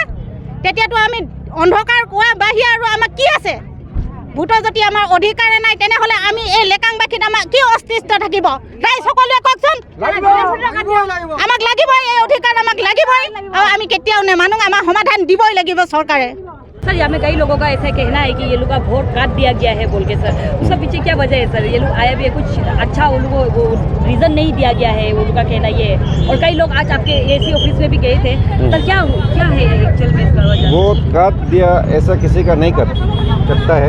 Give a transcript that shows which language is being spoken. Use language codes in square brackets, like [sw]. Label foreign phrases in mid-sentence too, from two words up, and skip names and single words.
[as] তেতিয়াতো আমি অন্ধকাৰ কোৱা বাহিৰে আৰু আমাক কি আছে? ভোটৰ যদি আমাৰ অধিকাৰে নাই, তেনেহ'লে আমি এই লেকাংবাসীত আমাৰ কি অস্তিত্ব থাকিব? ৰাইজ সকলোৱে কওকচোন, আমাক লাগিবই, এই অধিকাৰ আমাক লাগিবই, আৰু আমি কেতিয়াও নেমানো, আমাৰ সমাধান দিবই লাগিব চৰকাৰে। [hi] सर यहाँ में कई लोगों का ऐसा कहना है कि ये लोग का वोट काट दिया गया है बोल के सर, उसका पीछे क्या वजह है सर? ये लोग आया भी है, कुछ अच्छा उन लोगों को रीज़न नहीं दिया गया है, वो लोग का कहना ये है। और कई लोग आज आपके [en] AC office [hi] में भी गए थे, सर क्या है एक्चुअल में इसका वजह? वोट काट दिया ऐसा किसी का नहीं करता है।